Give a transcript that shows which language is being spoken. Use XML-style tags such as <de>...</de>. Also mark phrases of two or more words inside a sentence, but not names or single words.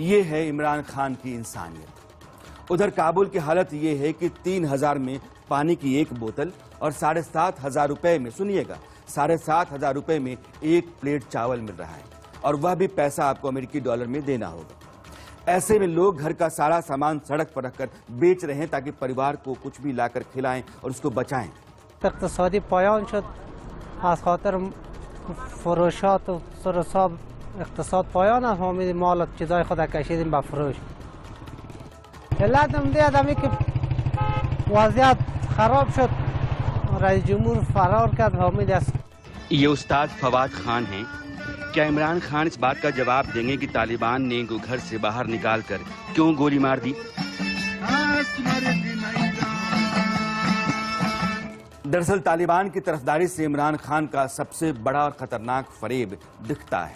<hi>ये है इमरान खान की इंसानियत। उधर काबुल की हालत ये है कि 3000 में पानी की एक बोतल और 7,500 रुपए में, सुनिएगा, 7,500 रुपए में एक प्लेट चावल मिल रहा है, और वह भी पैसा आपको अमेरिकी डॉलर में देना होगा। ऐसे में लोग घर का सारा सामान सड़क पर रखकर बेच रहे हैं ताकि परिवार को कुछ भी लाकर खिलाएं और उसको बचाएं।</hi> <fa>اقتصادی پایان شد از خاطر فروشات و سرساب اقتصاد پایان است. ما میدیم مال چیزای خود کشیدیم به فروش. علت هم دی آدمی که وضعیت خراب شد، رئیس جمهور فرار کرد. حامد است.</fa> <hi>ये उस्ताद फवाद खान हैं। क्या इमरान खान इस बात का जवाब देंगे कि तालिबान ने इनको घर से बाहर निकालकर क्यों गोली मार दी? दरअसल तालिबान की तरफदारी से इमरान खान का सबसे बड़ा और खतरनाक फरेब दिखता है।</hi>